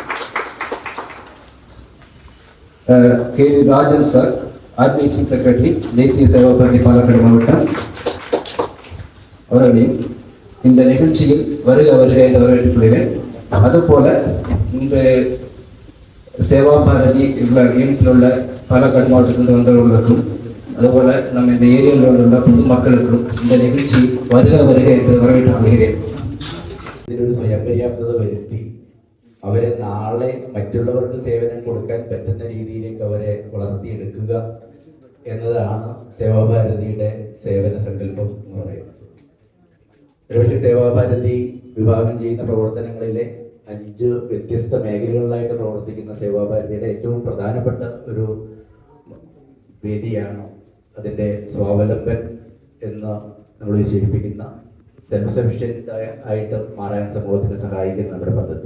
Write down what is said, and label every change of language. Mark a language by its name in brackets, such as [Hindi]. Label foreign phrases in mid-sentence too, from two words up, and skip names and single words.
[Tamil] கே ராஜன் சார் [English] organising secretary [Tamil] தேசிய சேவா பாரதி பாலக்காடு மாவட்டம் அவர்களையும் இந்த நிகழ்ச்சியில் வருக வருக என்று வரவேற்றுக் கொள்கிறேன். அதுபோல இந்த சேவா பாரதி யூனிட்டில் உள்ள பாலக்காடு மாவட்டத்திலிருந்து வந்தவர்களுக்கும், അതുപോലെ நம்ம இந்த [Malayalam] ഏരിയയിലുള്ള പൊതുമക്കൾക്കും [Tamil] இந்த நிகழ்ச்சி வருக வருக என்று வரவேற்றுக் கொள்கிறேൻ. [Malayalam] ഇതിനൊരു സ്വയം പര്യാപ്തത വരുത്തി അവരെ നാളെ മറ്റുള്ളവർക്ക് സേവനം കൊടുക്കാൻ പറ്റുന്ന രീതിയിലേക്ക് അവരെ വളർത്തിയെടുക്കുക എന്നതാണ് സേവാഭാരതിയുടെ സേവന സങ്കല്പം എന്ന് പറയുന്നത്. ഒരുപക്ഷെ സേവാഭാരതി വിഭാവനം ചെയ്യുന്ന പ്രവർത്തനങ്ങളിലെ 5 വ്യത്യസ്ത മേഖലകളിലായിട്ട് പ്രവർത്തിക്കുന്ന സേവാഭാരതിയുടെ ഏറ്റവും പ്രധാനപ്പെട്ട ഒരു വേദിയാണ് അതിൻ്റെ സ്വാവലംബൻ എന്ന് നമ്മൾ വിശേഷിപ്പിക്കുന്ന [English] self sufficient [Malayalam] ആയിട്ട് മാറാൻ സമൂഹത്തിന് സഹായിക്കുന്ന നമ്മുടെ പദ്ധതി.